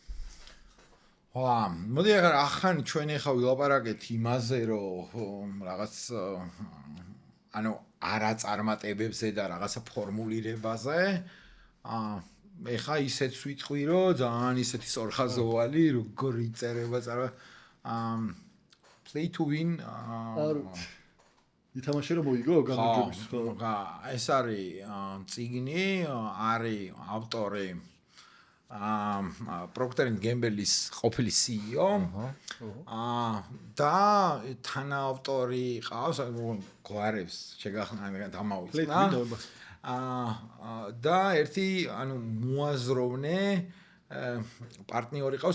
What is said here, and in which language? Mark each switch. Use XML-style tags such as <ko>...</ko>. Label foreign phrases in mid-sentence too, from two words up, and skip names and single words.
<ka>მოდი ახან ჩვენ ახლა ვილაპარაკეთ იმაზე, რომ რაღაც ანუ არა წარმატებებზე და რაღაცა ფორმულირებაზე. ეხლა ისეც ვიტყვი, რომ ძალიან ისეთი სწორხაზოვანი, როგორი წერება play to win ითამაშე რომ მოიგო გამარჯვების ხო ეს არის წიგნი არის ავტორი Procter & Gamble-ის ყოფილი CEO და თანაავტორი ყავს გვარებს შეგახსნა დამავიწყდა და ერთი ანუ მოაზროვნე პარტნიორი ყავს</ka>